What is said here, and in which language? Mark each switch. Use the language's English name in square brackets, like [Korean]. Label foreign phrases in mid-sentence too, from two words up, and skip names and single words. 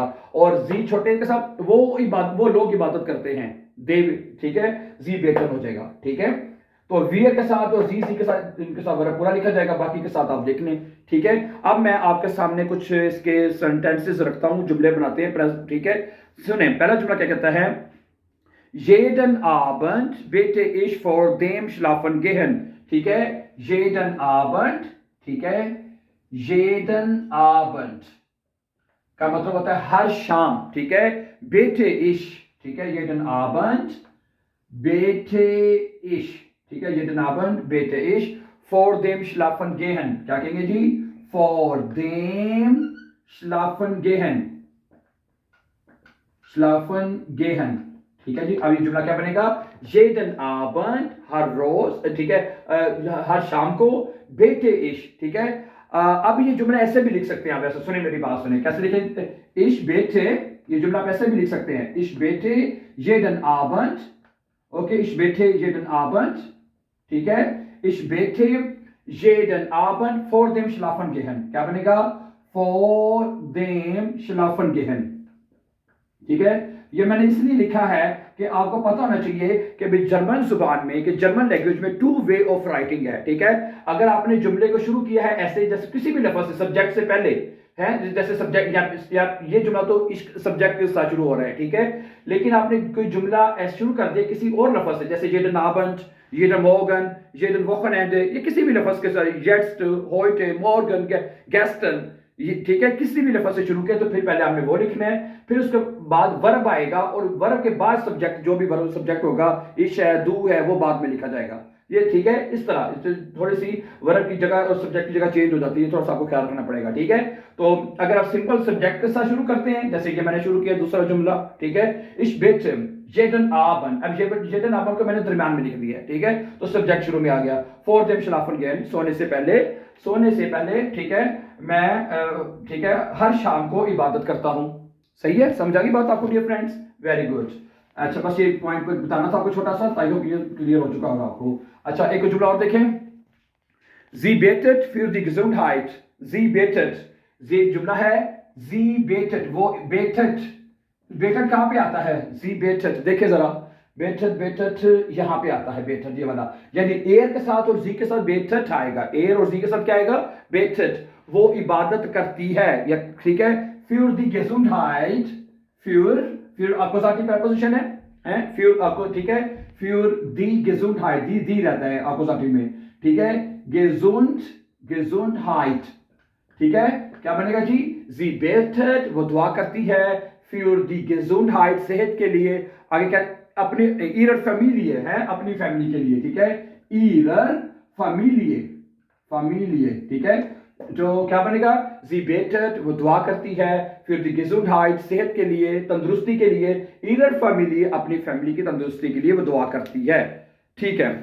[Hindi] और जी छोटे के साथ वो लोग इबादत करते हैं, देव। ठीक है, जी बेटन हो जाएगा। ठीक है, तो वियर के साथ और जी के साथ, इनके साथ वर्ब पूरा लिखा जाएगा, बाकी के साथ आप देख लें। ठीक है, अब मैं आपके सामने कुछ इसके सेंटेंसेस रखता हूं, जुमले बनाते हैं। ठीक है, सुने, पहला जुमला क्या कहता है? [German] jeden Abend bete ich vor dem Schlafen gehen। [Hindi] ठीक है, [German] jeden Abend, [Hindi] ठीक है, [German] jeden Abend [Hindi] का मतलब होता है हर शाम। ठीक है, [German] bete ich, [Hindi] ठीक है, [German] jeden Abend bete ich, ठीक है, jeden Abend bete ich, vor dem Schlafen gehen, [Hindi] क्या कहेंगे जी? [German] for dem schlafen gehen, schlafen gehen। [Hindi] ठीक है जी, अब ये जुमला क्या बनेगा? [German] jeden Abend, [Hindi] हर रोज, ठीक है, हर शाम को, [German] bete ich, [Hindi] ठीक है। अब ये जुमला ऐसे भी लिख सकते हैं आप, ऐसे सुने मेरी बात सुने, कैसे लिखें? [German] ich bete, [Hindi] ये जुमला आप ऐसे भी लिख सकते हैं, [German] ich bete jeden Abend, ओके, ich bete jeden Abend, [Hindi] ठीक है, [German] ich bete jeden Abend vor dem Schlafen gehen, [Hindi] क्या बनेगा? [German] vor dem Schlafen gehen, [Hindi] ठीक है। ये मैंने इसलिए लिखा है कि आपको पता होना चाहिए कि भाई जर्मन जुबान में, कि जर्मन लैंग्वेज में [English] two way of writing [Hindi] है, ठीक है। अगर आपने जुमले को शुरू किया है ऐसे, जैसे किसी भी लफ्ज से सब्जेक्ट से पहले है, जैसे सब्जेक्ट या ये जुमला तो इस सब्जेक्ट के साथ शुरू हो रहा है, ठीक है, लेकिन आपने कोई जुमला ऐसे शुरू कर दिया किसी और लफ्ज से, जैसे [German] jeden Abend, jeden Morgen, jeden Wochenende, [Hindi] ये किसी भी लफ्ज के साथ, [German] jetzt, heute, morgen, gestern, [Hindi] ठीक है, किसी भी लफ्ज से शुरू किया तो फिर पहले आपने वो लिखना है, फिर उसके बाद वर्ब आएगा और वर्ब के बाद सब्जेक्ट, जो भी वर्ब सब्जेक्ट होगा, इश है, दू है, वो बाद में लिखा जाएगा। ये ठीक है, इस तरह थोड़ी सी वर्ब की जगह और सब्जेक्ट की जगह चेंज हो जाती है, थोड़ा सा आपको ख्याल रखना पड़ेगा, ठीक है। तो अगर आप सिंपल सब्जेक्ट के साथ शुरू करते हैं, जैसे कि मैंने शुरू किया दूसरा जुमला, ठीक है, [German] Ich bete jeden Abend, [Hindi] अब [German] jeden Abend [Hindi] को मैंने दरमियान में लिख दिया, ठीक है, तो सब्जेक्ट शुरू में आ गया, [German] for dem schlafen gehen, [Hindi] सोने से पहले, ठीक है, मैं, ठीक है, हर शाम को इबादत करता हूं। सही है, समझा गई बात आपको [English] dear friends? very good. [Hindi] अच्छा, बस ये पॉइंट को बताना था आपको छोटा सा, [English] I hope [Hindi] ये क्लियर हो चुका होगा आपको। अच्छा, एक जुमला और देखें, [German] sie betet für die Gesundheit, sie betet, [Hindi] ये जुमला है, [German] sie betet, [Hindi] वो betet, बेटेड कहां पे आता है? [German] Sie betet, [Hindi] देखिए जरा, बेटेड यहां पे आता है, बेटेड ये वाला, यानी एयर के साथ और जी के साथ बेटेड आएगा, एयर और जी के साथ क्या आएगा? बेटेड। वो इबादत करती है, या ठीक है, [German] für die Gesundheit, [Hindi] für अपोजिटिव प्रपोजिशन है, für आपको, ठीक है, [German] für die Gesundheit, [Hindi] दी रहता है अपोजिटिव में, ठीक है, Gesundheit, ठीक है, क्या बनेगा जी? [German] sie betet, [Hindi] वो दुआ करती है, [German] für die Gesundheit, [Hindi] सेहत के लिए, आगे क्या? अपने [German] ihrer Familie [Hindi] है, अपनी फैमिली के लिए, ठीक है, [German] ihrer Familie, [Hindi] ठीक है, जो क्या बनेगा? [German] sie betet, [Hindi] वो दुआ करती है, [German] für die Gesundheit, [Hindi] सेहत के लिए, तंदुरुस्ती के लिए, [German] ihrer Familie, [Hindi] अपनी फैमिली की तंदुरुस्ती के लिए वो दुआ करती है, ठीक है।